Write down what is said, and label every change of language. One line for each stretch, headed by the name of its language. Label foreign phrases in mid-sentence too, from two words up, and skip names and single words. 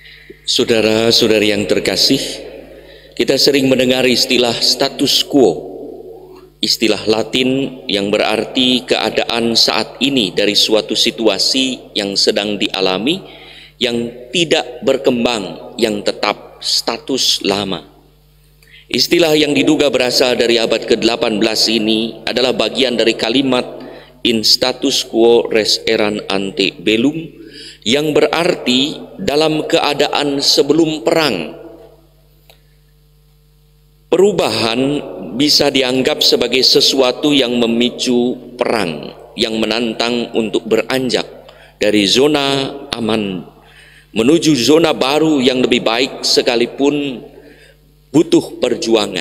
Indonesian: Saudara-saudari yang terkasih, kita sering mendengar istilah
Latin: status quo,
Indonesian: istilah Latin yang berarti keadaan saat ini dari suatu situasi yang sedang dialami, yang tidak berkembang, yang tetap status lama. Istilah yang diduga berasal dari abad ke-18 ini adalah bagian dari kalimat
Latin: in status quo res eran ante bellum,
Indonesian: yang berarti dalam keadaan sebelum perang. Perubahan bisa dianggap sebagai sesuatu yang memicu perang, yang menantang untuk beranjak dari zona aman menuju zona baru yang lebih baik, sekalipun butuh perjuangan.